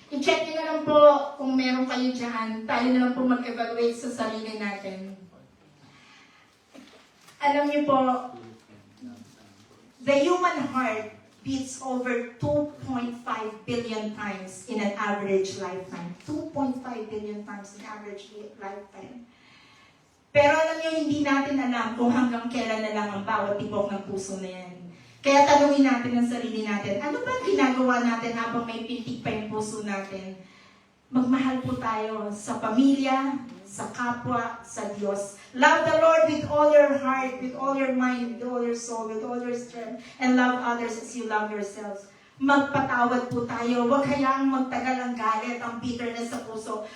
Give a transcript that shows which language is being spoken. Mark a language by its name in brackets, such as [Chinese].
[Filipino] I-check nyo na lang po kung meron kayo dyan. Tayo na lang po mag-evaluate sa sarili natin. Alam niyo po, [English] the human heart beats over 2.5 billion times in an average lifetime. 2.5 billion times in average lifetime. [Filipino] Pero alam niyo, hindi natin alam kung hanggang kailan na lang ang bawat tibok ng puso na yan. Kaya tanungin natin ang sarili natin, ano ba ginagawa natin habang may pintig pa yung puso natin? Magmahal po tayo sa pamilya, sa kapwa, sa Diyos. [English] Love the Lord with all your heart, with all your mind, with all your soul, with all your strength, and love others as you love yourselves. [Filipino] Magpatawad po tayo. Huwag hayaang magtagal ang galit, ang bitterness sa puso.